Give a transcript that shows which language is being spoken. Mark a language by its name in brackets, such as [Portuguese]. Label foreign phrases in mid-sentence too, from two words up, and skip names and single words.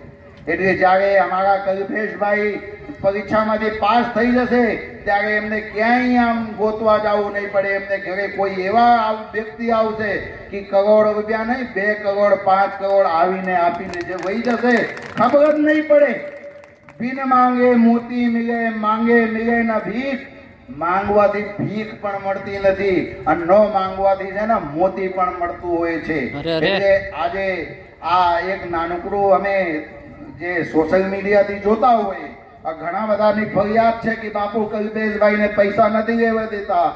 [Gujarati] એટલે જ્યારે અમારા કલ્પેશભાઈ પરીક્ષામાંથી પાસ થઈ જશે ત્યારે એમને ક્યાંય આમ ગોતવા જવું નહીં પડે. એમને ઘરે કોઈ એવા વ્યક્તિ આવશે કે કરોડ રૂપિયા નહીં, 2 કરોડ 5 કરોડ આવીને આપીને જે વહી જશે, ખબર જ નહીં પડે. [Hindi] बिन मांगे मोती मिले, मांगे मिले न भीख. [Gujarati] માંગવાથી ભીખ પણ મળતી નથી અને ન માંગવાથી છે ને મોતી પણ મળતું હોય છે. એટલે આજે આ એક નાનકડું અમે જે સોશિયલ મીડિયાથી જોતા હોય, આ ઘણા બધાની ફરિયાદ છે કે બાપુ કલ્પેશભાઈને પૈસા નથી લેવા દેતા.